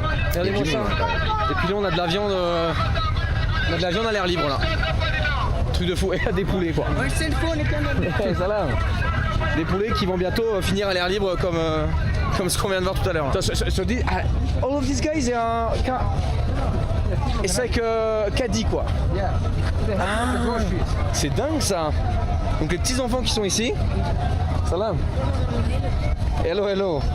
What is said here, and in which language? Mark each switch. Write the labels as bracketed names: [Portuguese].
[French] Regardez-moi ça. Et puis là, on a de la viande, à l'air libre là. Truc de fou. Et des poulets quoi. Ouais, ça là. Des poulets qui vont bientôt finir à l'air libre comme ce qu'on vient de voir tout à l'heure. [English] All of these guys, it's like caddie quoi. yeah. [French] Ah, c'est dingue ça. Donc les petits enfants qui sont ici, salam. [English] Hello, hello.